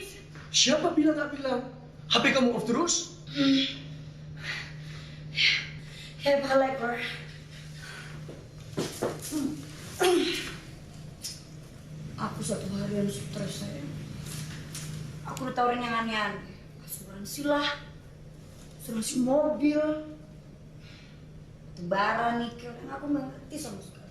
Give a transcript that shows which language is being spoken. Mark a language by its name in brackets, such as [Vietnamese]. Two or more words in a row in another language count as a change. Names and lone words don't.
[Indonesian] Siapa bilang nggak bilang? HP kamu off terus? [Dutch] Je hebt gelijk hoor. [Indonesian] Aku satu harian stres sayang. Aku ditawarin yang aneh-aneh. Asuransi lah, asuransi mobil, batubara, nikel, yang aku nggak ngerti sama sekali.